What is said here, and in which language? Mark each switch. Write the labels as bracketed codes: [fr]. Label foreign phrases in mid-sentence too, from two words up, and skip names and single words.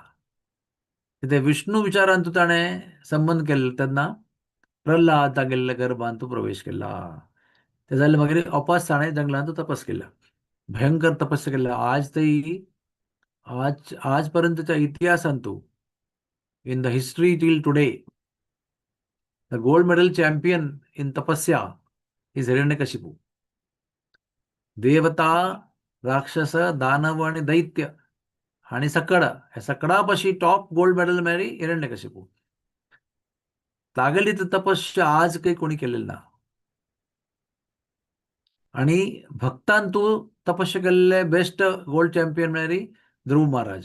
[kok] कितें विष्णू विचारान तूं ताणें संबंद केले तेन्ना प्रल्हाद तागेल्या गर्भांत प्रवेश केला. ते जाले मागीर अपास ताणें जंगलांत तपस केला. भयंकर तपस्या केल्या. आज थंय आज पर्यंतच्या इतिहासांत [en] in the history till today the gold medal champion in tapasya is हिरण्यकशिपू. [kok] देवता, राक्षस, दानव आणि दैत्य आणि सकड ह्या सकडापाशी [en] top gold medal [kok] मेळ्ळी हिरण्यकशिपू. तागेली तपस्या आज काही कोणी केलेली ना. आणि भक्तान तूं तपस्या केल्ले [en] best gold champion [kok] म्हळ्यार ध्रुव महाराज.